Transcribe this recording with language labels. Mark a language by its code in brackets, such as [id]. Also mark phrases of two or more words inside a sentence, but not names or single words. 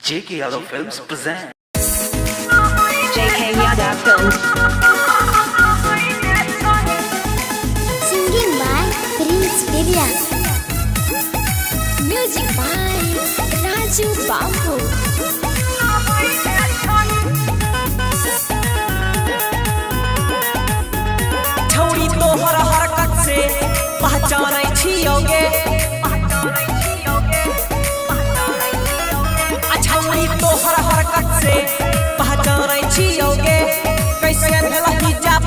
[en] JK Yadav Films present. JK Yadav Films. Singing by Prince Vidya. Music by Raju Babu. [mai] छौरी तोहर हरकत से पहचानै छियोगे छौरी तोहर हरकत से पहचानै छियोगे कैसे भेल हिजाब